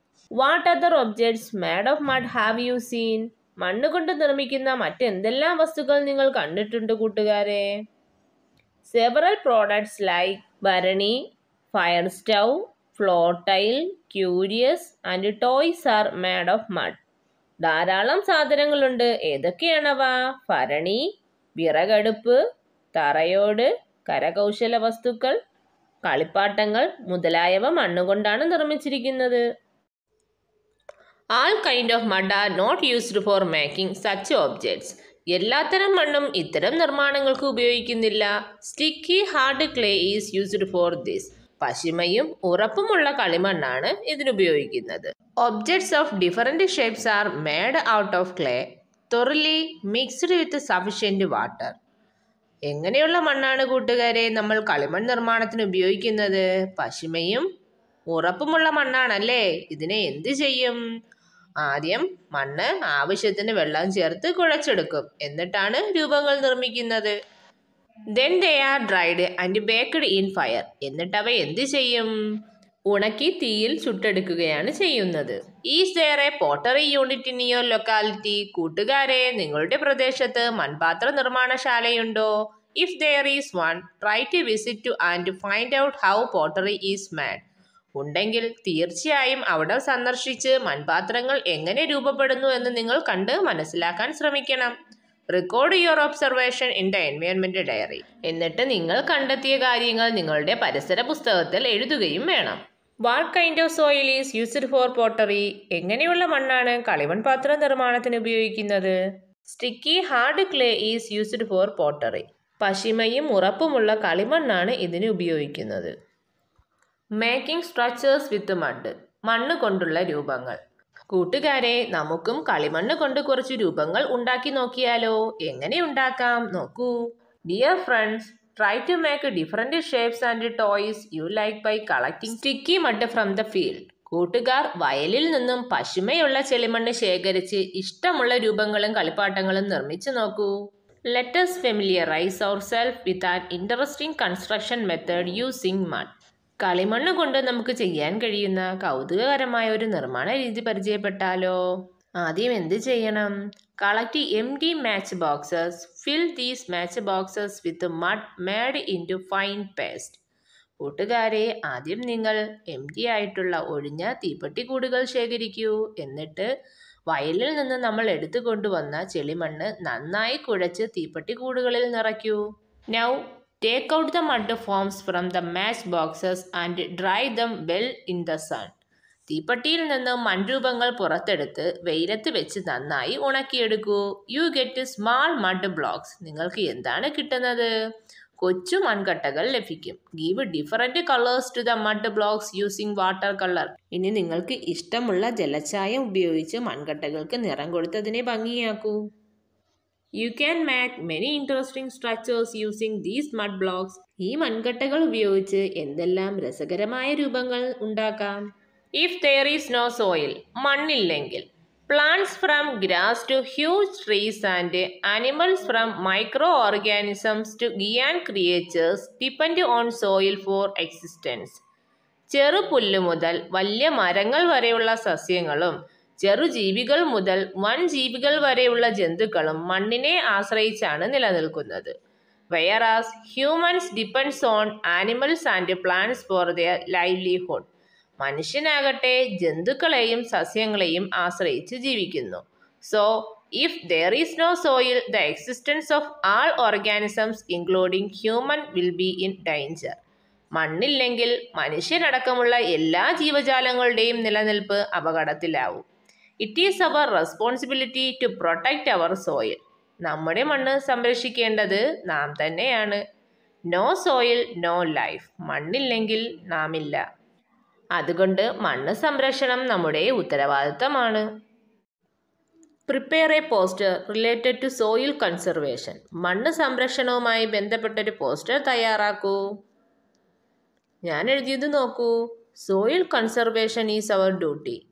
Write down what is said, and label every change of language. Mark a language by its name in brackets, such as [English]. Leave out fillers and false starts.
[English] What other objects made of mud have you seen? [Malayalam] മണ്ണ് കൊണ്ട് നിർമ്മിക്കുന്ന മറ്റെന്തെല്ലാം വസ്തുക്കൾ നിങ്ങൾ കണ്ടിട്ടുണ്ട് കൂട്ടുകാരെ? [English] Several products like ഭരണി, fire stove, floor tile, curious and toys are made of mud. [Malayalam] ധാരാളം സാധനങ്ങളുണ്ട്. ഏതൊക്കെയാണവ? ഭരണി, വിറകടുപ്പ്, തറയോട്, കരകൗശല വസ്തുക്കൾ, കളിപ്പാട്ടങ്ങൾ മുതലായവ മണ്ണുകൊണ്ടാണ് നിർമ്മിച്ചിരിക്കുന്നത്. [English] All kind of mud are not used for making such objects. [Malayalam] എല്ലാത്തരം മണ്ണും ഇത്തരം നിർമ്മാണങ്ങൾക്ക് ഉപയോഗിക്കുന്നില്ല. [English] Sticky hard clay is used for this. [Malayalam] പശിമയും ഉറപ്പുമുള്ള കളിമണ്ണാണ് ഇതിനുപയോഗിക്കുന്നത്. [English] Objects of different shapes are made out of clay, thoroughly mixed with sufficient water. [Malayalam] എങ്ങനെയുള്ള മണ്ണാണ് കൂട്ടുകാരെ നമ്മൾ കളിമൺ നിർമ്മാണത്തിന് ഉപയോഗിക്കുന്നത്? പശിമയും ഉറപ്പുമുള്ള മണ്ണാണല്ലേ. ഇതിനെ എന്ത് ചെയ്യും? ആദ്യം മണ്ണ് ആവശ്യത്തിന് വെള്ളം ചേർത്ത് കുഴച്ചെടുക്കും. എന്നിട്ടാണ് രൂപങ്ങൾ നിർമ്മിക്കുന്നത്. [English] Then they are dried and baked in fire. [Malayalam] എന്നിട്ട് അവ എന്ത് ചെയ്യും? ഉണക്കി തീയിൽ ചുട്ടെടുക്കുകയാണ് ചെയ്യുന്നത്. [English] Is there a pottery unit in your locality? [Malayalam] കൂട്ടുകാരെ, നിങ്ങളുടെ പ്രദേശത്ത് മൺപാത്ര നിർമ്മാണശാലയുണ്ടോ? [English] If there is one, try to visit and find out how pottery is made. [Malayalam] ഉണ്ടെങ്കിൽ തീർച്ചയായും അവിടെ സന്ദർശിച്ച് മൺപാത്രങ്ങൾ എങ്ങനെ രൂപപ്പെടുന്നു എന്ന് നിങ്ങൾ കണ്ട് മനസ്സിലാക്കാൻ ശ്രമിക്കണം. [English] Record your observation in the environment diary. [Malayalam] എന്നിട്ട് നിങ്ങൾ കണ്ടെത്തിയ കാര്യങ്ങൾ നിങ്ങളുടെ പരിസര പുസ്തകത്തിൽ എഴുതുകയും വേണം. [English] What kind of soil is used for pottery? [Malayalam] എങ്ങനെയുള്ള മണ്ണാണ് കളിമൺ പാത്ര നിർമ്മാണത്തിന് ഉപയോഗിക്കുന്നത്? [English] Sticky hard clay is used for pottery. [Malayalam] പശിമയും ഉറപ്പുമുള്ള കളിമണ്ണാണ് ഇതിന് ഉപയോഗിക്കുന്നത്. [English] Making structures with mud. [Malayalam] മണ്ണ് കൊണ്ടുള്ള രൂപങ്ങൾ. കൂട്ടുകാരെ, നമുക്കും കളിമണ്ണ് കൊണ്ട് കുറച്ച് രൂപങ്ങൾ ഉണ്ടാക്കി നോക്കിയാലോ? എങ്ങനെ ഉണ്ടാക്കാം നോക്കൂ. [English] Dear friends, try to make different shapes and toys you like by collecting sticky mud from the field. [Malayalam] കൂട്ടുകാർ വയലിൽ നിന്നും പശിമയുള്ള ചെളിമണ്ണ് ശേഖരിച്ച് ഇഷ്ടമുള്ള രൂപങ്ങളും കളിപ്പാട്ടങ്ങളും നിർമ്മിച്ചു നോക്കൂ. [English] Let us familiarize ourselves with an interesting construction method using mud. [Malayalam] കളിമണ്ണ് കൊണ്ട് നമുക്ക് ചെയ്യാൻ കഴിയുന്ന കൗതുകകരമായ ഒരു നിർമ്മാണ രീതി പരിചയപ്പെട്ടാലോ? ആദ്യം എന്ത് ചെയ്യണം? [English] Collect empty match boxes. Fill these match boxes with mud made into fine paste. [Malayalam] കൂട്ടുകാരെ, ആദ്യം നിങ്ങൾ എംറ്റി ആയിട്ടുള്ള ഒഴിഞ്ഞ തീപ്പെട്ടിക്കൂടുകൾ ശേഖരിക്കൂ. എന്നിട്ട് വയലിൽ നിന്ന് നമ്മൾ എടുത്തു കൊണ്ടുവന്ന ചെളിമണ്ണ് നന്നായി കുഴച്ച് തീപ്പെട്ടിക്കൂടുകളിൽ നിറയ്ക്കൂ. [English] Now take out the mud forms from the match boxes and dry them well in the sun. [Malayalam] തീപ്പെട്ടിയിൽ നിന്ന് മൺരൂപങ്ങൾ പുറത്തെടുത്ത് വെയിലത്ത് വെച്ച് നന്നായി ഉണക്കിയെടുക്കൂ. [English] You get small mud blocks. [Malayalam] നിങ്ങൾക്ക് എന്താണ് കിട്ടുന്നത്? കൊച്ചു മൺകട്ടകൾ ലഭിക്കും. [English] Give different colors to the mud blocks using water color. [Malayalam] ഇനി നിങ്ങൾക്ക് ഇഷ്ടമുള്ള ജലഛായം ഉപയോഗിച്ച് മൺകട്ടകൾക്ക് നിറം കൊടുത്തതിനെ ഭംഗിയാക്കൂ. [English] You can make many interesting structures using these mud blocks. [Malayalam] ഈ മൺകട്ടകൾ ഉപയോഗിച്ച് എന്തെല്ലാം രസകരമായ രൂപങ്ങൾ ഉണ്ടാക്കാം. [English] If there is no soil, [Malayalam] മണ്ണില്ലെങ്കിൽ. [English] Plants from grass to huge trees and animals from microorganisms to giant creatures depend on soil for existence. [Malayalam] ചെറുപുല്ല് മുതൽ വലിയ മരങ്ങൾ വരെയുള്ള സസ്യങ്ങളും ചെറുജീവികൾ മുതൽ വൻജീവികൾ വരെയുള്ള ജന്തുക്കളും മണ്ണിനെ ആശ്രയിച്ചാണ് നിലനിൽക്കുന്നത്. [English] Whereas humans depends on animals and plants for their livelihood. [Malayalam] മനുഷ്യനാകട്ടെ ജന്തുക്കളെയും സസ്യങ്ങളെയും ആശ്രയിച്ച് ജീവിക്കുന്നു. [English] So, if there is no soil, the existence of all organisms including human will be in danger. [Malayalam] മണ്ണില്ലെങ്കിൽ മനുഷ്യനടക്കമുള്ള എല്ലാ ജീവജാലങ്ങളുടെയും നിലനിൽപ്പ് അപകടത്തിലാവും. [English] It is our responsibility to protect our soil. [Malayalam] നമ്മുടെ മണ്ണ് സംരക്ഷിക്കേണ്ടത് നാം തന്നെയാണ്. [English] No soil, no life. [Malayalam] മണ്ണില്ലെങ്കിൽ നാമില്ല. അതുകൊണ്ട് മണ്ണ് സംരക്ഷണം നമ്മുടെ ഉത്തരവാദിത്തമാണ്. [English] Prepare a poster related to soil conservation. [Malayalam] മണ്ണ് സംരക്ഷണവുമായി ബന്ധപ്പെട്ടൊരു പോസ്റ്റർ തയ്യാറാക്കൂ. ഞാൻ എഴുതിയത് നോക്കൂ. [English] Soil conservation is our duty.